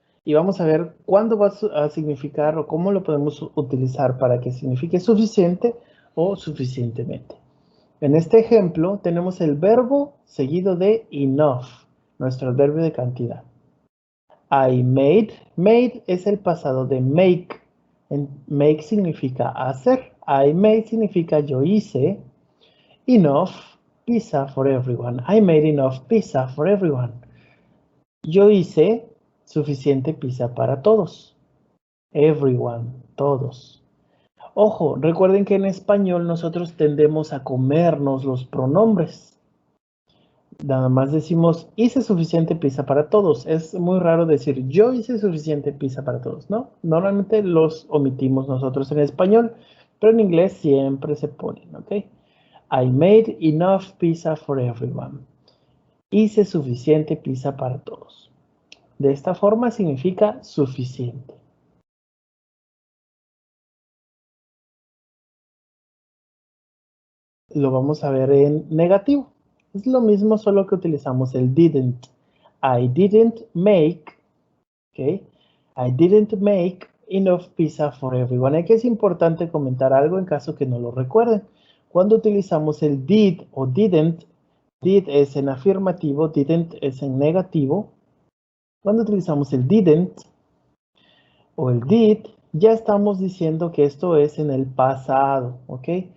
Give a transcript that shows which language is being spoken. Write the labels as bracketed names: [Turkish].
[Spanish] Y vamos a ver cuándo va a significar o cómo lo podemos utilizar para que signifique suficiente o suficientemente. En este ejemplo tenemos el verbo seguido de enough, nuestro adverbio de cantidad. [English] I made. [Spanish] Made es el pasado de make. Make significa hacer. I made significa yo hice. [English] Enough pizza for everyone. I made enough pizza for everyone. [Spanish] Yo hice suficiente pizza para todos. Everyone, todos. Ojo, recuerden que en español nosotros tendemos a comernos los pronombres. Nada más decimos, hice suficiente pizza para todos. Es muy raro decir, yo hice suficiente pizza para todos, ¿no? Normalmente los omitimos nosotros en español, pero en inglés siempre se ponen, ¿ok? [English] I made enough pizza for everyone. [Spanish] Hice suficiente pizza para todos. De esta forma significa suficiente. Lo vamos a ver en negativo. Es lo mismo, solo que utilizamos el didn't. [English] I didn't make, [Spanish] ¿ok? [English] I didn't make enough pizza for everyone. [Spanish] Aquí es importante comentar algo en caso que no lo recuerden. Cuando utilizamos el did o didn't, did es en afirmativo, didn't es en negativo. Cuando utilizamos el didn't o el did, ya estamos diciendo que esto es en el pasado, ¿ok?